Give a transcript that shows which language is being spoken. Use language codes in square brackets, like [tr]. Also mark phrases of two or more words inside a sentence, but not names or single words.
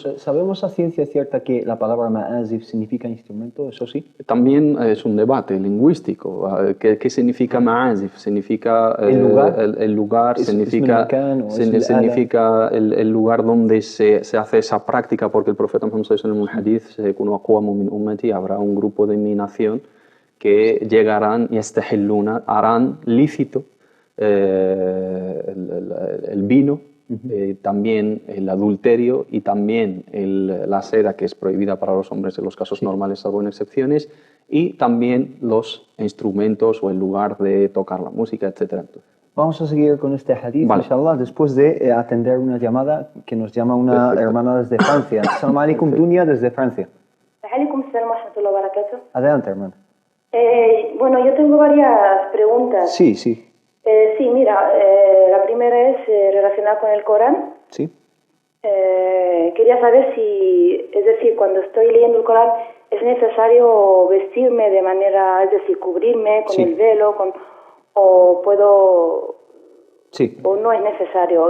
[es] Pues, ¿sabemos a ciencia cierta que la palabra ma'azif significa instrumento? Eso sí. También es un debate lingüístico. ¿Qué significa ma'azif? ¿Significa el lugar? ¿Significa el lugar donde se hace esa práctica? Porque el profeta Muhammad [ar] صلى الله عليه وسلم [es] en un hadith habrá un grupo de mi nación que llegarán y harán lícito el vino, también el adulterio y también la seda, que es prohibida para los hombres en los casos normales, salvo en excepciones, y también los instrumentos o el lugar de tocar la música, etc. Vamos a seguir con este hadith, inshallah, después de atender una llamada que nos llama una hermana desde Francia. [ar] السلام عليكم, [es] Dunia, desde Francia. Adelante, hermano. Bueno, yo tengo varias preguntas. Sí. Sí, mira, la primera es relacionada con el Corán. Sí. Quería saber si, es decir, cuando estoy leyendo el Corán, ¿es necesario vestirme de manera, es decir, cubrirme con el velo, o puedo, o no es necesario?